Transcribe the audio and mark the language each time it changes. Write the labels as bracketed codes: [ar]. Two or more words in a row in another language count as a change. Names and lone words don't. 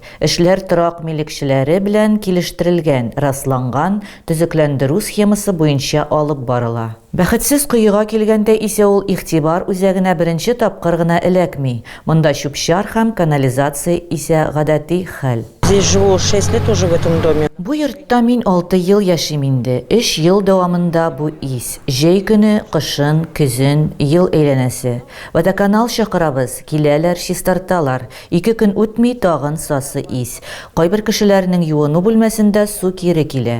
[tt] Эшләр торак милекчеләре белән килештерелгән, расланган, төзекләндерү схемасы буенча алып барыла. Бәхетсез кыюга килгәндә исә ул игътибар үзәгенә беренче тапкыр гына эләкми. Монда чүп-чар һәм канализация исә гадәти хәл. [ru] Здесь живу 6 лет уже в этом доме. [tt] Бу йортта мин 6 ел яшим инде. 3 ел дәвамында бу ис. Җәй көне, кышын, көзен, ел әйләнәсе. Водоканал чакырабыз, киләләр, чистарталар. 2 көн үтми тагын сасы ис. Кайбер кешеләрнең юыну бүлмәсендә су кире килә.